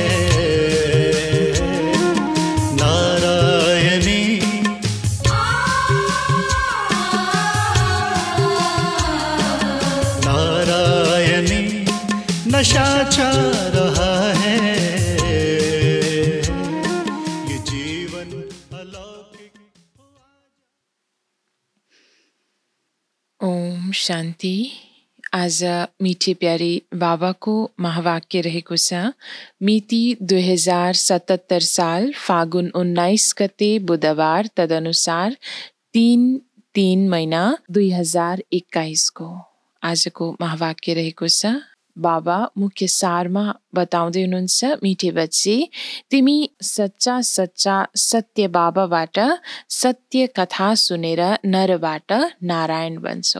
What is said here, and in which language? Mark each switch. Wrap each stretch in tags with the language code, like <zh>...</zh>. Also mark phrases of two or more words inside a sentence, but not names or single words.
<hi>नारायणी नारायणी नशा छा रहा है। ये जीवन अलौकिक। ओम शांति।</hi> <ne>आज मीठे प्यारे बाबा को महावाक्य रहेको छ। मिति 2077 साल फागुन 19 गते बुधबार, तदनुसार 3 महिना 2021 को आजको महावाक्य रहेको छ। बाबा मुख्य सारमा बताउँदै हुनुहुन्छ,</ne> <hi>मिठे बच्चे,</hi> <ne>तिमी सच्चा सच्चा सत्य बाबाबाट सत्य कथा सुनेर नरबाट नारायण बन्छौ।</ne>